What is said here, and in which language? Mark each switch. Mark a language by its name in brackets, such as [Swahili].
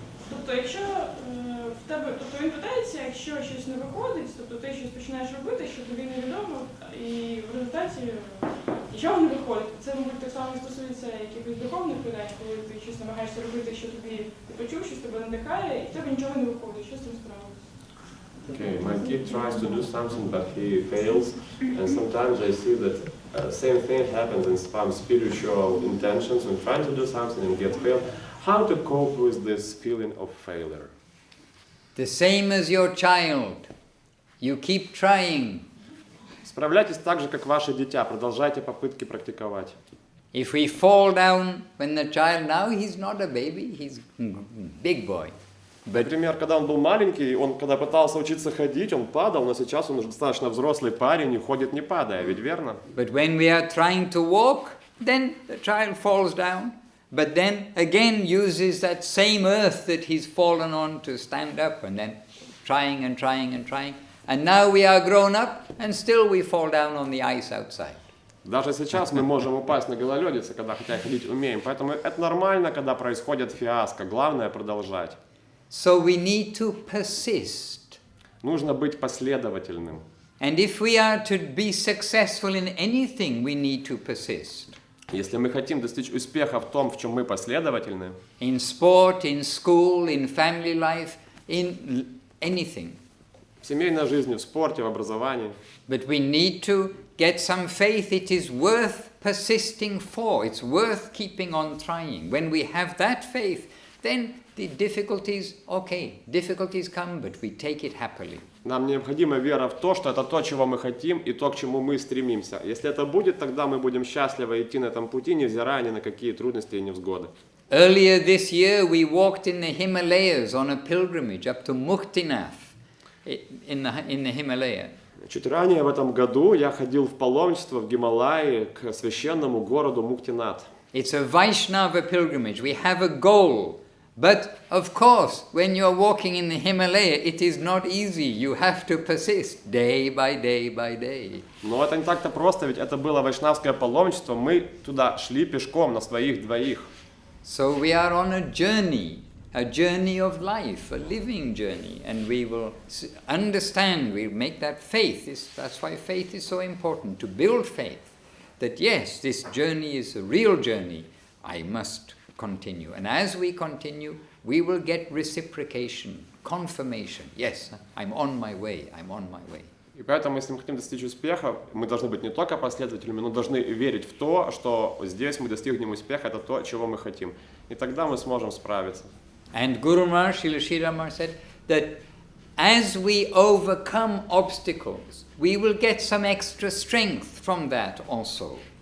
[Ukrainian] Тобто, якщо в тебе, тобто він питається, якщо щось не виходить, тобто ти щось починаєш робити, що тобі невідомо, і в результаті нічого не виходить. Це, мабуть, так само стосується якихось духовних питань, коли ти щось намагаєшся робити, що тобі ти почув, що тебе надихає, і в тебе нічого не виходить. Що з цим справа? [English] Okay, my kid tries to do something, but he fails, and sometimes I see that same thing happens in some spiritual intentions when trying to do something and get failed. How to cope with this feeling of failure? The same as your child. You keep trying. [Russian] Справляйтесь так же, как ваше дитя. Продолжайте попытки практиковать. [English] If we fall down when the child, now he's not a baby, he's big boy. [Russian] Например, когда он был маленький, он когда пытался учиться ходить, он падал, но сейчас он уже достаточно взрослый парень и ходит не падая, ведь верно? [English] But when we are trying to walk, then the child falls down, but then again uses that same earth that he's fallen on to stand up, and then trying and trying and trying. And now we are grown up, and still we fall down on the ice outside. [Russian] Даже сейчас мы можем упасть на гололедице, когда хотя ходить умеем. Поэтому это нормально, когда происходит фиаско. Главное продолжать. [English] So we need to persist. [Russian] Нужно быть последовательным. [English] And if we are to be successful in anything, we need to persist. [Russian] Если мы хотим достичь успеха в том, в чем мы последовательны, [English] In sport, in school, in family life, in anything. [Russian] в семейной жизни, в спорте, в образовании. [English] But we need to get some faith. It is worth persisting for. It's worth keeping on trying. When we have that faith, then the difficulties come, but we take it happily. [Russian] Нам необходима вера в то, что это то, чего мы хотим, и то, к чему мы стремимся. Если это будет, тогда мы будем счастливо идти на этом пути, невзирая ни на какие трудности и невзгоды. [English] Earlier this year, we walked in the Himalayas on a pilgrimage up to Muktinath in the Himalaya. [Russian] Чуть ранее в этом году я ходил в паломничество в Гималайи к священному городу Муктинат. [English] It's a Vaishnava pilgrimage. We have a goal. But, of course, when you're walking in the Himalaya, it is not easy. You have to persist day by day by day. [Russian] Но это не так-то просто, ведь это было вайшнавское паломничество. Мы туда шли пешком на своих двоих. [English] So we are on a journey of life, a living journey. And we will understand, we'll make that faith. That's why faith is so important, to build faith. that yes, this journey is a real journey, I must continue. And as we continue, we will get reciprocation, confirmation. Yes, I'm on my way, I'm on my way. [Russian] И поэтому, если мы хотим достичь успеха, мы должны быть не только последователями, но должны верить в то, что здесь мы достигнем успеха, это то, чего мы хотим. И тогда мы сможем справиться. [English] And Guru Maharaj, Srila Sri Rama said that as we overcome obstacles, we will get some extra strength from that also.